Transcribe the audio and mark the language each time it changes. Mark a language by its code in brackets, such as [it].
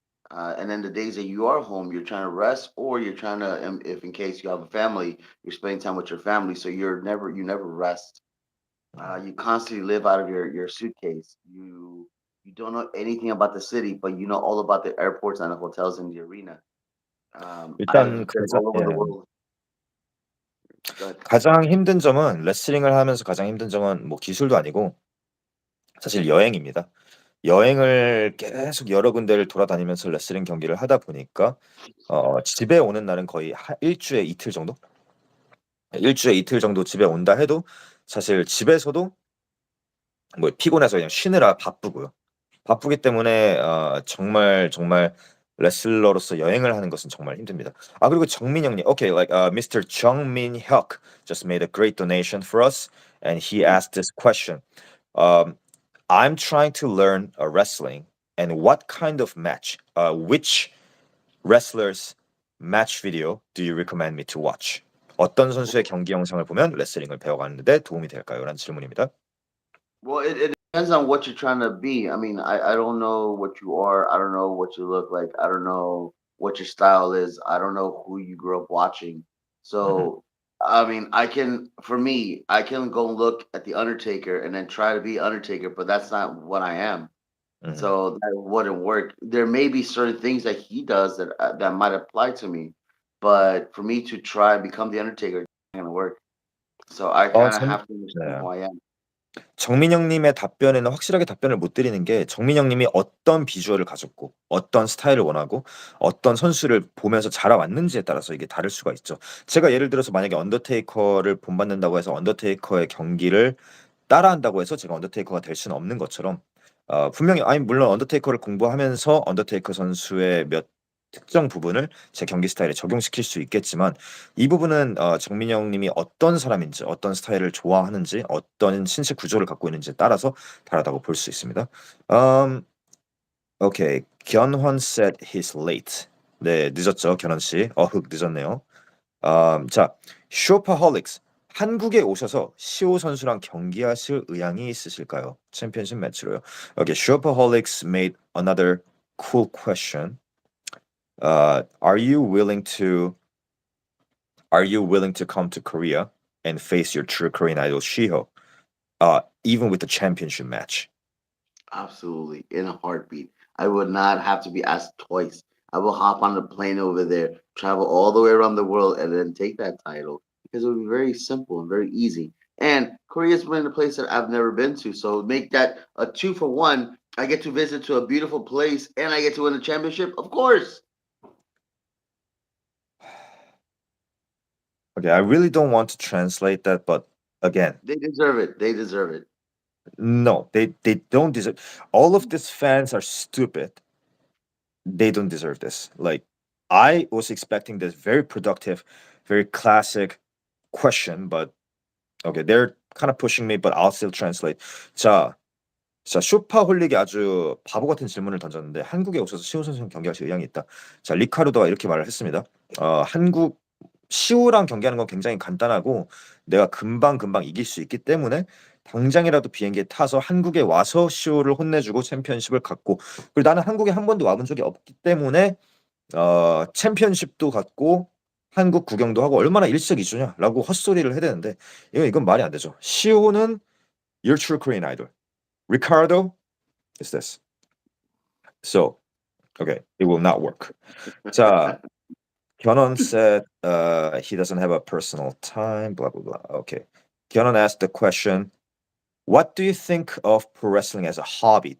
[en] And then the days that you are home, you're trying to rest, or you're trying to, if in case you have a family, you're spending time with your family. So you never rest. You constantly live out of your suitcase. You don't know anything about the city, but you know all about the airports and the hotels in the arena. [ko] 일단 [en] I've been all over the world. But [ko] 가장 힘든 점은 레슬링을 하면서 가장 힘든 점은 뭐 기술도 아니고 사실 여행입니다. 여행을 계속 여러 군데를 돌아다니면서 레슬링 경기를 하다 보니까 집에 오는 날은 거의 일주에 이틀 정도? 일주에 이틀 정도 집에 온다 해도 사실 집에서도 뭐 피곤해서 그냥 쉬느라 바쁘고요. 바쁘기 때문에 정말 정말 레슬러로서 여행을 하는 것은 정말 힘듭니다. 아 그리고 정민영님, [en] okay, like Mr. 정민혁 just made a great donation for us, and he asked this question. Um, I'm trying to learn wrestling, and what kind of match, which wrestlers match video do you recommend me to watch? [ko] 어떤 선수의 경기 영상을 보면 레슬링을 배워가는데 도움이 될까요? 라는 질문입니다. [en] well, it depends on what you're trying to be. I mean, I don't know what you are. I don't know what you look like. I don't know what your style is. I don't know who you grew up watching. Mhm, So, I mean, for me, I can go look at the Undertaker and then try to be Undertaker, but that's not what I am. mhm. So that wouldn't work. There may be certain things that he does that might apply to me, but for me to try and become the Undertaker, it's not gonna work. So I 어, kind of 정, have to understand [ko] 네. [en] who I am. [ko] 정민영님의 답변에는 확실하게 답변을 못 드리는 게 정민영님이 어떤 비주얼을 가졌고 어떤 스타일을 원하고 어떤 선수를 보면서 자라왔는지에 따라서 이게 다를 수가 있죠. 제가 예를 들어서 만약에 언더테이커를 본받는다고 해서 언더테이커의 경기를 따라한다고 해서 제가 언더테이커가 될 수는 없는 것처럼 분명히 아니 물론 언더테이커를 공부하면서 언더테이커 선수의 몇 특정 부분을 제 경기 스타일에 적용시킬 수 있겠지만 이 부분은 정민영 님이 어떤 사람인지 어떤 스타일을 좋아하는지 어떤 신체 구조를 갖고 있는지에 따라서 다르다고 볼 수 있습니다. 음, 오케이. [en] 견환 said he's late. [ko] 네, 늦었죠, 견환 씨. 늦었네요. 자, 쇼퍼홀릭스. 한국에 오셔서 시오 선수랑 경기하실 의향이 있으실까요? 챔피언십 매치로요. [en] Okay, Shopaholics made another cool question. Are you willing to come to Korea and face your true Korean idol Shiho, even with the championship match? Absolutely, in a heartbeat. I would not have to be asked twice. I will hop on the plane over there, travel all the way around the world, and then take that title because it would be very simple and very easy. And Korea's been a place that I've never been to, so make that a 2 for 1. I get to visit to a beautiful place, and I get to win the championship. Of course. Okay, I really don't want to translate that, but again, They deserve it. They deserve it. no, they don't deserve. All of these fans are stupid. They don't deserve this. Like, I was expecting this very productive, very classic question, but okay, they're kind of pushing me, but I'll still translate. [ko] 자, 자, 쇼파홀릭이 아주 바보 같은 질문을 던졌는데 한국에 오셔서 시우 선수랑 경기하실 의향이 있다. 자, 리카르도가 이렇게 말을 했습니다. 한국 시우랑 경기하는 건 굉장히 간단하고 내가 금방 이길 수 있기 때문에 당장이라도 비행기에 타서 한국에 와서 시우를 혼내주고 챔피언십을 갖고, 그리고 나는 한국에 한 번도 와본 적이 없기 때문에 챔피언십도 갖고 한국 구경도 하고 얼마나 일석이조냐라고 헛소리를 해야 되는데 이건 말이 안 되죠. 시우는 [en] your true Korean idol. Ricardo is this. So, okay, it will not work. [ko] 자, [en] Kyonon said he doesn't have a personal time, blah, blah, blah. Okay. Kyonon asked the question, what do you think of pro wrestling as a hobby?